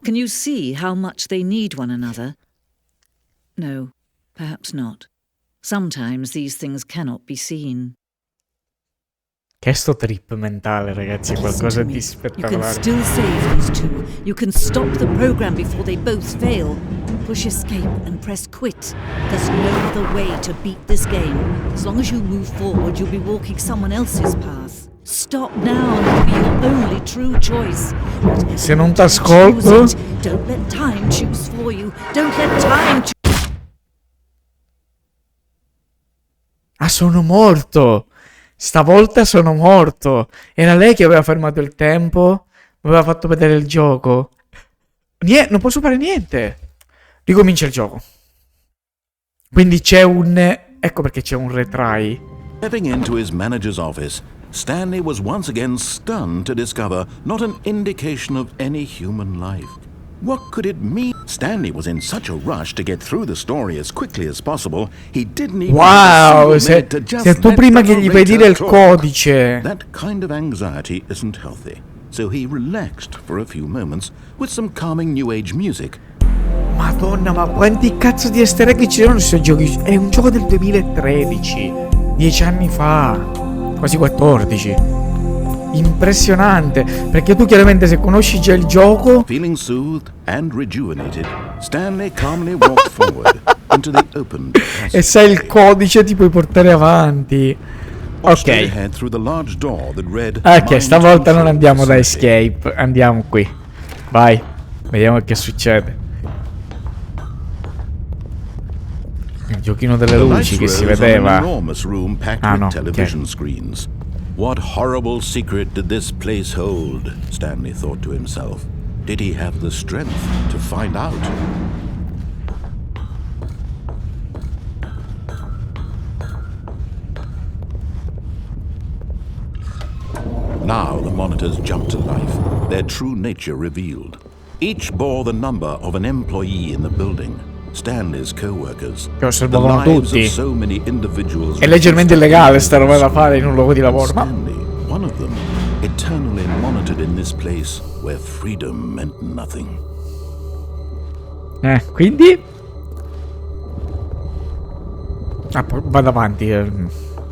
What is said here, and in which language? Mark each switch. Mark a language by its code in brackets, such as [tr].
[en] Can you see how much they need one another? No, perhaps not. Sometimes these things cannot be seen. [it] Che sto trip mentale, ragazzi, è qualcosa di spettacolare. [en] You can still save these two. You can stop the program before they both fail. Push escape and press quit. There's no other way to beat this game. As long as you move forward, you'll be walking someone else's path. Stop now and it'll be your only true choice. [it] Se non t'ascolto, [en] don't let time choose for you. Don't let time choose. [it] Ah, sono morto. Stavolta sono morto. Era lei che aveva fermato il tempo. Mi aveva fatto vedere il gioco. Non posso fare niente. Ricomincia il gioco. Quindi c'è un... Ecco perché c'è un retry. [en] Stepping into his manager's office, Stanley was once again stunned to discover not an indication of any human life. What could it mean? Stanley was in such a rush to get through the story as quickly as possible, he didn't even [it] wow, se tu prima che gli puoi dire il codice. [en] That kind of anxiety isn't healthy. So he relaxed for a few moments with some calming new age music. [it] Madonna, ma quanti cazzo di easter egg ci sono sui giochi? È un gioco del 2013, 10 anni fa, quasi 14. Impressionante, perché tu chiaramente se conosci già il gioco. [en] Feeling soothed and rejuvenated, Stanley calmly walked forward into the open [it] e sai il codice ti puoi portare avanti. Ok. Ok, stavolta non andiamo da escape, andiamo qui. Vai, vediamo che succede. Il giochino delle luci che si vedeva. Ah no, ok. [en] What horrible secret did this place hold? Stanley thought to himself. Did he have the strength to find out? Now the monitors jumped to life, their true nature revealed. Each bore the number of an employee in the building. Stanley's co-workers. [it] Che osservavano tutti. È leggermente illegale sta roba da fare in un luogo di lavoro, ma [en] Stanley, one of them, eternally monitored in this place where freedom meant nothing. [it] Quindi vado avanti.